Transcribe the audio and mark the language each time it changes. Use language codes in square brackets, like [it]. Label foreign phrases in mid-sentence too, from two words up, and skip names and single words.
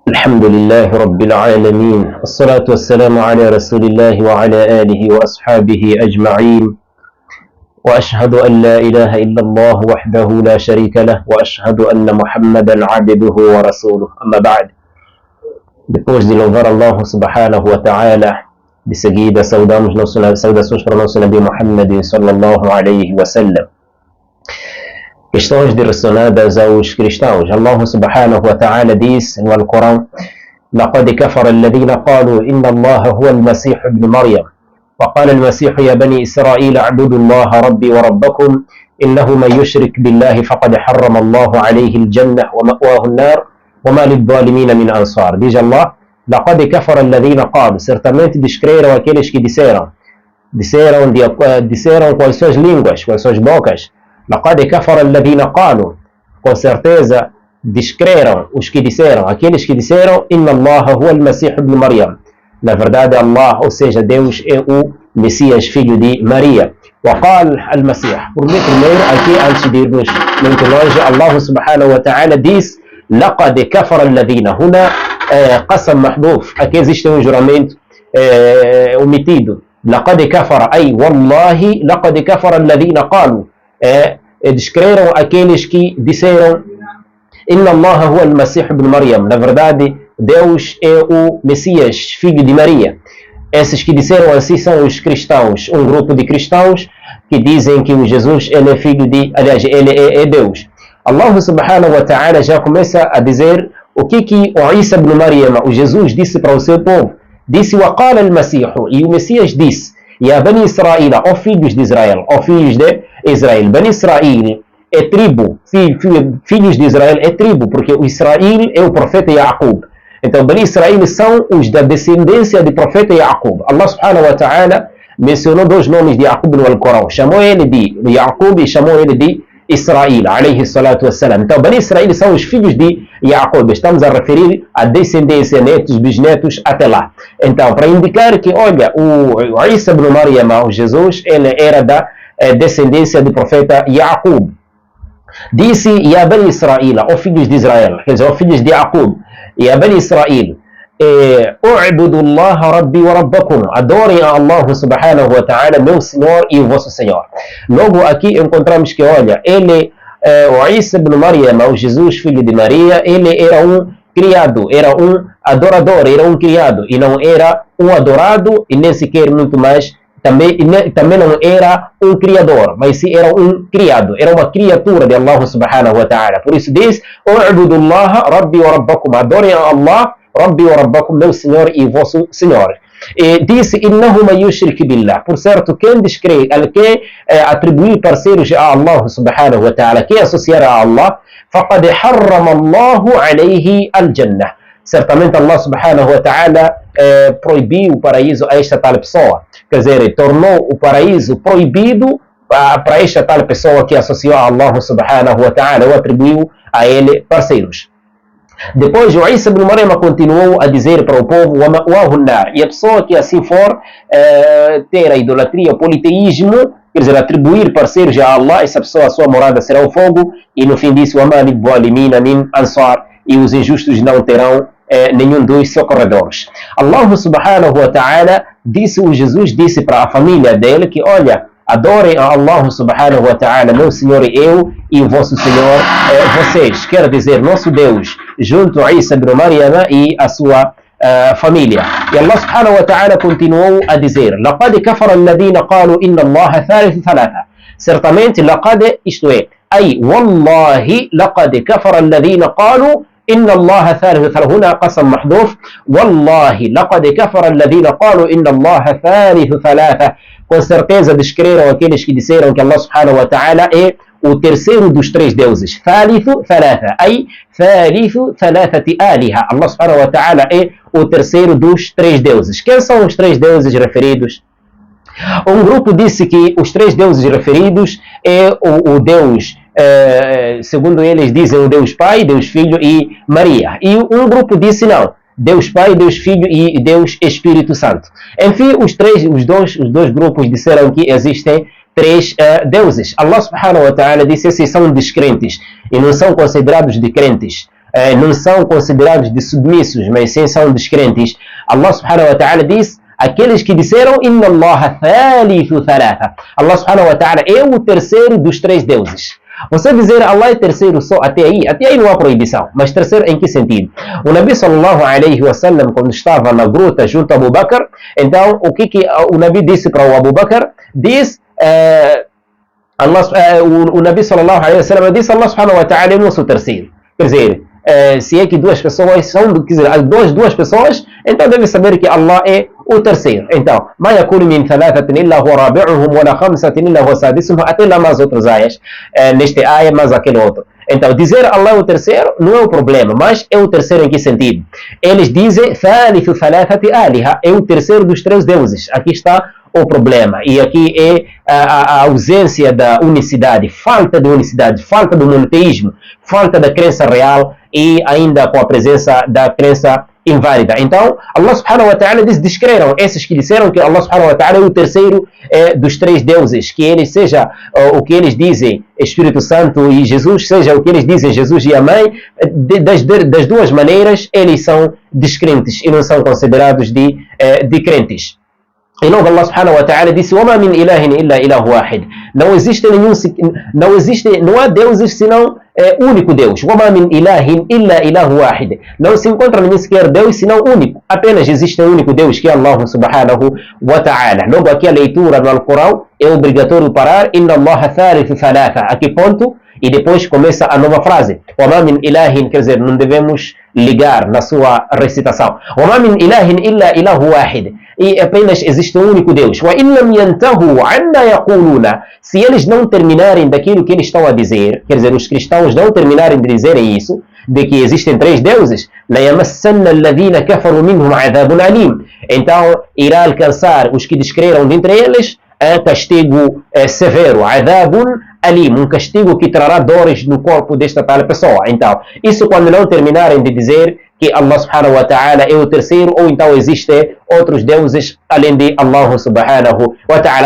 [ar] الحمد لله رب العالمين والصلاة والسلام على رسول الله وعلى آله وأصحابه أجمعين وأشهد أن لا إله إلا الله وحده لا شريك له وأشهد أن محمدا عبده ورسوله أما بعد. [pt] Depois de louvar [ar] الله سبحانه وتعالى, [pt] de seguida saudamos saudações para o nosso Nabi Muhammad [ar] صلى الله عليه وسلم. [pt] Questões direcionadas aos cristãos. [ar] الله سبحانه وتعالى [pt] diz no Alcorão: [ar] لقد كفر الذين قالوا إن الله هو المسيح ابن مريم وقال المسيح يا بني إسرائيل اعبدوا الله ربي وربكم إنه من يشرك بالله فقد حرم الله عليه الجنة ومأواه النار وما للظالمين من أنصار. Diz Allah: لقد كفر الذين قالوا, [pt] certamente descreram aqueles que disseram com as suas línguas, com as suas bocas. [ar] لقد كفر الذين قالوا, [pt] com certeza descreram os que disseram, aqueles que disseram [ar] إن الله هو المسيح ابن مريم, [pt] na verdade Allah, ou seja, Deus é o Messias, filho de Maria. [ar] وقال المسيح, [pt] por mim primeiro aqui, antes de irmos muito longe, [ar] الله سبحانه وتعالى diz لقد كفر الذين, هنا قسم محذوف, [pt] aqui existe um juramento omitido. [ar] لقد كفر أي والله لقد كفر الذين قالوا, [pt] descreram aqueles que disseram [ar] إن الله هو المسيح ابن مريم, [pt] na verdade Deus é o Messias, filho de Maria. Esses que disseram assim são os cristãos, um grupo de cristãos que dizem que o Jesus ele é filho de, aliás, ele é Deus. [ar] الله سبحانه وتعالى [pt] já começa a dizer o que o Isa ibn Maryam, o Jesus, disse para o seu povo. [ar] Disse وقال المسيح, [pt] e o Messias disse: [ar] يا بني إسرائيل, [pt] ó filhos de Israel, ó filhos de Israel. Bani Israel é tribo, filhos de Israel é tribo, porque o Israel é o profeta Yaqub. Então, Bani Israel são os da descendência do profeta Yaqub. [ar] الله سبحانه وتعالى [pt] mencionou dois nomes de Yaqub no Alcorão. Chamou ele de Yaqub e chamou ele de Israel, [ar] عليه الصلاة والسلام. [pt] Então, Bani Israel são os filhos de Yaqub. Estamos a referir a descendência, netos, bisnetos, até lá. Então, para indicar que, olha, o Isa ibn Maryam, o Jesus, ele era da descendência do profeta Yaqub. Disse: [ar] يا بني إسرائيل, [pt] ó filhos de Israel, quer dizer, ó filhos de Yaqub, [ar] يا بني إسرائيل اعبدوا الله ربي وربكم, [pt] adorem a [ar] الله سبحانه وتعالى, [pt] meu Senhor e o vosso Senhor. Logo aqui encontramos que, olha, ele, o Isa ibn Maryam, o Jesus, filho de Maria, ele era um criado, era um adorador, era um criado, e não era um adorado, e nem sequer muito mais, também não era um criador, mas sim era um criado, era uma criatura de [ar] الله سبحانه وتعالى. [pt] Por isso diz: [ar] اعبدوا الله ربي وربكم, [pt] adorem a Allah, [ar] ربي وربكم, [pt] meu Senhor e vosso Senhor. E disse: [ar] إنه من يشرك بالله, [pt] por certo, quem descrê, que atribuir parceiros a [ar] الله سبحانه وتعالى, [pt] que associar a Allah, [ar] فقد حرم الله عليه الجنة, [pt] certamente [ar] الله سبحانه وتعالى [pt] proibiu o paraíso a esta tal pessoa. Quer dizer, tornou o paraíso proibido para esta tal pessoa que associou a [ar] الله سبحانه وتعالى, [pt] ou atribuiu a ele parceiros. Depois o Isa ibn Maryam continuou a dizer para o povo: e a pessoa que assim for ter a idolatria, o politeísmo, quer dizer, atribuir parceiros a Allah, essa pessoa, a sua morada será o fogo. E no fim disse: [ar] من أنصار, [pt] e os injustos não terão nenhum dos socorredores. [ar] الله سبحانه وتعالى [pt] disse, o Jesus disse para a família dele que, olha, adorem a [ar] الله سبحانه وتعالى, [pt] meu Senhor e eu, e o vosso Senhor vocês, quer dizer, nosso Deus, junto a Isa ibn Maryam e a sua família. E [ar] الله سبحانه وتعالى [pt] continuou a dizer: [ar] لقد كفر الذين قالوا إن الله ثالث ثلاثة, certamente, لقد, [pt] isto é, [ar] أي والله لقد كفر الذين قالوا إن الله ثالث ثلاثة, هنا قسم محذوف, والله لقد كفر الذين قالوا إن الله ثالث ثلاثة, [pt] com certeza descreram aqueles que disseram que [ar] الله سبحانه وتعالى [pt] é o terceiro dos três deuses. [ar] ثالث ثلاثة أي ثالث ثلاثة آلهة الله سبحانه وتعالى [pt] é o terceiro dos três deuses. Quem são os três deuses referidos? Um grupo disse que os três deuses referidos é o Deus, segundo eles dizem, o Deus Pai, Deus Filho e Maria. E um grupo disse não, Deus Pai, Deus Filho e Deus Espírito Santo. Enfim, os dois grupos disseram que existem três deuses. [ar] الله سبحانه وتعالى [pt] disse: esses são descrentes e não são considerados de crentes. não são considerados de submissos, mas sim são descrentes. [ar] الله سبحانه وتعالى [pt] diz: aqueles que disseram [ar] إن الله ثالث ثلاثة. الله سبحانه وتعالى [pt] é o terceiro dos três deuses. Você dizer Allah é terceiro só até aí não há proibição. Mas terceiro em que sentido? O Nabi [ar] صلى الله عليه وسلم, [pt] quando estava na gruta junto a Abu Bakr, então o que o Nabi disse para o Abu Bakr? Diz, o Nabi [ar] صلى الله عليه وسلم [pt] disse: [ar] الله سبحانه وتعالى [pt] é o nosso terceiro. Quer dizer, se é que duas pessoas são, quer dizer, duas pessoas, então deve saber que Allah é o terceiro. Então, [ar] ما يكون من ثلاثة إلا هو رابعهم ولا خمسة إلا هو سادسهم, [pt] até lá mais outras ayas, neste aya mais aquele outro. Então, dizer Allah é o terceiro não é o problema, mas é o terceiro em que sentido? Eles dizem [ar] ثالث ثلاثة آلهة, [pt] é o terceiro dos três deuses. Aqui está o problema. E aqui é a ausência da unicidade, falta de unicidade, falta do monoteísmo, falta da crença real e ainda com a presença da crença inválida. Então, [ar] الله سبحانه وتعالى [pt] descreram esses que disseram que [ar] الله سبحانه وتعالى [pt] é o terceiro dos três deuses, que ele seja o que eles dizem Espírito Santo e Jesus, seja o que eles dizem Jesus e a mãe, das duas maneiras eles são descrentes e não são considerados de crentes. E logo [ar] الله سبحانه وتعالى disse: وَمَا مِنْ إِلَهٍ إِلَّا إِلَهُ وَاحِدٍ. [pt] Não há deuses senão único Deus. [ar] وَمَا مِنْ إِلَهٍ إِلَّا إِلَهُ وَاحِدٍ. [pt] Não se encontra nenhum sequer Deus senão único. Apenas existe um único Deus, que é [ar] الله سبحانه وتعالى. [pt] Logo aqui a leitura no Alcorão é obrigatório parar. [ar] إِنَّ اللَّهَ ثَالِثُ ثَلَاثَةٍ. [pt] A que ponto? E depois começa a nova frase. [ar] وَمَا مِنْ إِلَهٍ, [pt] quer dizer, não devemos ligar na sua recitação. [ar] وَمَا مِنْ إِلَهٍ إِلَّا إِلَهُ وَاحِدٍ. [pt] E apenas existe um único Deus. [ar] وَإِنْ لَمْ يَنْتَهُوا عَنَّا يَقُولُونَ. [pt] Se eles não terminarem daquilo que eles estão a dizer, quer dizer, os cristãos não terminarem de dizerem isso, de que existem três deuses, [ar] لَيَمَسَّنَّ الَّذِينَ كَفَرُوا مِنْهُمْ عَذَابٌ أَلِيمٌ. [pt] Então irá alcançar os que descreram dentre eles castigo severo, [ar] عَذَابٌ أليم, [pt] um castigo que trará dores no corpo desta tal pessoa. Então, isso quando não terminarem de dizer que [ar] الله سبحانه وتعالى [pt] é o terceiro, ou então existem outros deuses além de [ar] الله سبحانه وتعالى.